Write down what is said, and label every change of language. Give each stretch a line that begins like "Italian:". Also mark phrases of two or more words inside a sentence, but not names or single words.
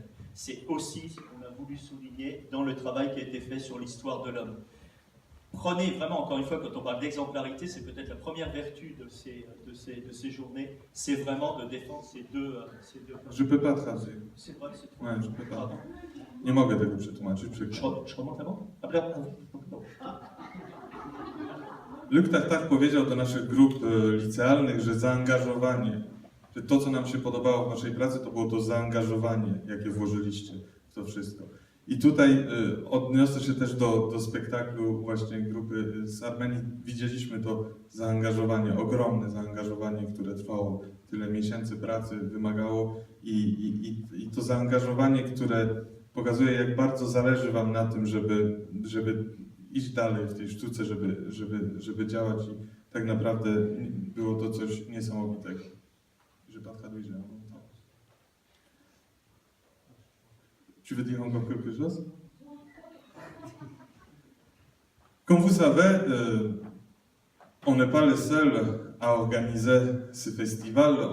French: C'est aussi ce qu'on a voulu souligner dans le travail qui a été fait sur l'histoire de l'homme. Prenez vraiment, encore une fois, quand on parle d'exemplarité, c'est peut-être la première vertu de ces journées, c'est vraiment de défendre ces deux Je peux pas traduire. C'est vrai, c'est Ouais, je peux pas. Pardon.
Polish: Nie mogę tego przetłumaczyć.
French: Je remonte avant. Après, non.
Polish: Luc Tartare powiedział do naszych grup licealnych, że zaangażowanie, że to, co nam się podobało w naszej pracy, to było to zaangażowanie, jakie włożyliście w to wszystko. I tutaj odniosę się też do spektaklu właśnie grupy z Armenii. Widzieliśmy to zaangażowanie, ogromne zaangażowanie, które trwało tyle miesięcy pracy, wymagało i to zaangażowanie, które pokazuje, jak bardzo zależy Wam na tym, żeby iść dalej w tej sztuce, żeby działać i tak naprawdę było to coś niesamowitego.
French: Je pas traduit, j'ai un temps. Tu veux dire encore quelque chose? Comme vous savez, on n'est pas les seuls à organiser ce festival.